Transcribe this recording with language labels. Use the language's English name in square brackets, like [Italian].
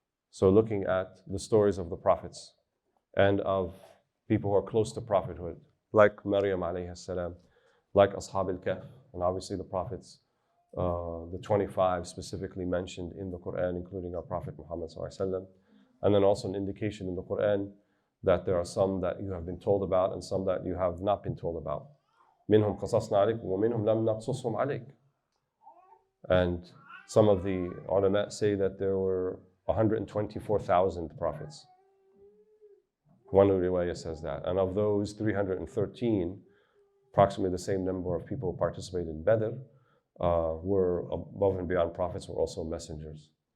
[English] So looking at the stories of the prophets and of people who are close to prophethood, like Maryam alayhi salam, like Ashab al-Kahf, and obviously the prophets, the 25 specifically mentioned in the Qur'an, including our Prophet Muhammad sallallahu alaihi wasallam. And then also an indication in the Qur'an that there are some that you have been told about and some that you have not been told about. [Arabic] منهم قصصنا عليك ومنهم لم نقصصهم عليك. [English] And some of the ulama say that there were 124,000 prophets. One riwayah says that. And of those, 313, approximately the same number of people who participated in Badr, were above and beyond prophets, were also messengers.